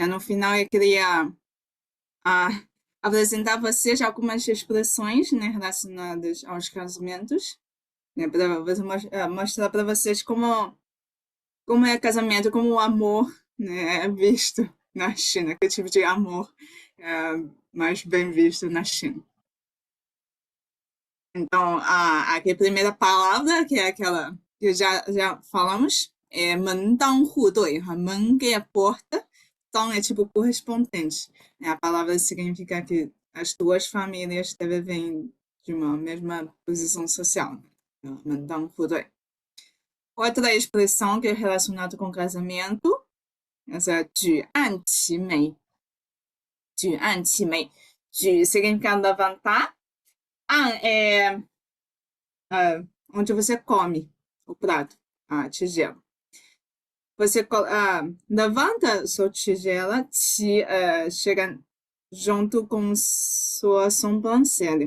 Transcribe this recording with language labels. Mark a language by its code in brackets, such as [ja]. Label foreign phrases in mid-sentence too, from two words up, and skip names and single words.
[pt] No final, eu queria apresentar a vocês algumas expressões, né, relacionadas aos casamentos, né, para mostrar para vocês como é casamento, como o amor, né, é visto na China, que tipo de amor é mais bem visto na China. Então, aqui a primeira palavra, que é aquela que já falamos, é [zh] 门当户对, [pt] 门 que é porta, 当 é tipo correspondente. A palavra significa que as duas famílias devem vir de uma mesma posição social. [zh] 门当户对. [pt] Outra expressão que é relacionada com casamento, essa é [zh] 举案齐眉. 举案齐眉. [pt] 举 significa levantar. An é onde você come o prato, a tigela. Você levanta sua tigela, chega junto com sua sobrancelha.